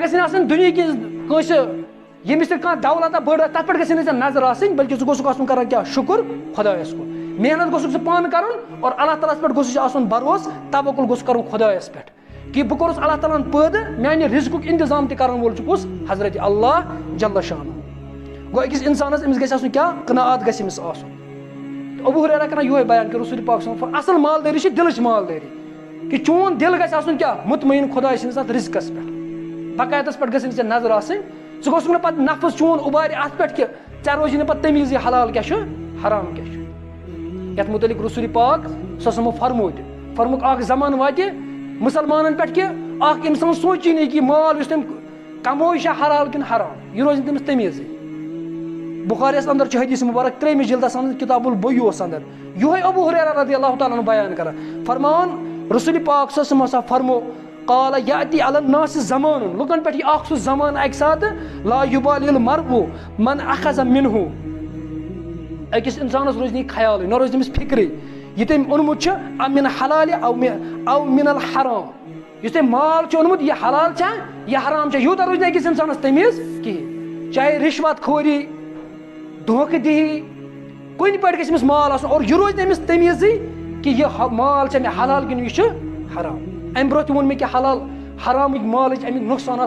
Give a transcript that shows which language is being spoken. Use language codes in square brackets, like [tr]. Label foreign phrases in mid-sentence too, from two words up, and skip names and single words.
[ks] گژھِ نہٕ آسٕنۍ دُنہِکِس کٲنٛسہِ ییٚمِس تہِ کانٛہہ دولت بٔڑ تتھ پٮ۪ٹھ گژھِ نہٕ ژےٚ نظر آسٕنۍ بلکہِ ژٕ گوٚژھُکھ آسُن کران کیٛاہ شُکر خۄدایس کُن محنت گوٚژھُکھ ژٕ پانہٕ کرُن اور اللہ تعالیٰ ہس پٮ۪ٹھ گوٚژھُس آسُن بروسہٕ توکل گوٚژھ کرُن خۄدایس پٮ۪ٹھ کہ بہٕ کوٚرُس اللہ تعالیٰ ہن پٲدٕ میانہِ رِزقُک انتظام تہِ کرن وول چھُ کُس حضرت [ar] اللہ جل شانہ [ks] گوٚو أکِس اِنسانس أمِس گژھِ آسُن کیٛاہ قناعت گژھِ أمِس آسُن ابو ہریرہ کران یِہوے بیان کہ رسول پاک [ar] صلی اللہ علیہ وسلم [ks] اصل مالدٲری چھِ دِلٕچ مالدٲری کہ چون دل گژھِ آسُن کیٛاہ مطمئن خۄداے سٕنٛدِس اتھ رِزقس پٮ۪ٹھ باقاعدس پٮ۪ٹھ گژھِ ژےٚ نظر آسٕنۍ ژٕ گوٚژھُکھ نہٕ پتہٕ نفس چون اُبارِ اتھ پٮ۪ٹھ کہ ژےٚ روزی نہٕ پتہٕ تمیٖز یہِ حلال کیٛاہ چھُ حرام کیٛاہ چھُ یتھ متعلق رسول پاک [ar] صلی اللہ علیہ وسلم [ks] فرمو تہِ فرموک اکھ زمانہٕ واتہِ مسلمانن پٮ۪ٹھ کہ اکھ انسان سونچی نہٕ کہ مال یُس تٔمۍ کموو یہِ چھا حلال کِنہٕ حرام یہِ روزِ نہٕ تٔمِس تمیٖزٕے بخاریس اندر چھُ حدیث مبارک 3 جلدس اندر کتاب البیوٗعس اندر یِہوے ابو ہریرہ [ar] رضی اللہ تعالیٰ عنہ [ks] بیان کران فرمان رسول پاک [ar] صلی اللہ علیہ وسلم [ks] فرمو [ar] قال یأتی علی الناس زمان [ks] لُکن پٮ۪ٹھ یہِ اکھ سُہ زمانہٕ اکہِ ساتہٕ [ar] لا یُبالی المرء من اخذ منہ [ks] أکِس انسانس روزِ نہٕ یہِ خیالٕے نہ روزِ تٔمِس فکرٕے یہِ تٔمۍ اوٚنمُت چھُ [ar] من حلالہِ او من الحرام [ks] یُس تٔمۍ مال چھُ اوٚنمُت یہِ حلال چھا یہِ حرام چھا یوٗتاہ روزِ نہٕ أکِس انسانس تمیٖز کِہیٖنۍ چاہے رشوت خوری دھوکہٕ دہی کُنہِ پٲٹھۍ گژھِ أمِس مال آسُن اور یہِ روزِ نہٕ أمِس تمیٖزٕے کہ یہِ مال چھا مےٚ حلال کِنہٕ یہِ چھُ حرام امہِ برونٛہہ تہِ ووٚن مےٚ کہ حلال حرامٕکۍ مالٕچ امیِکۍ نۄقصانات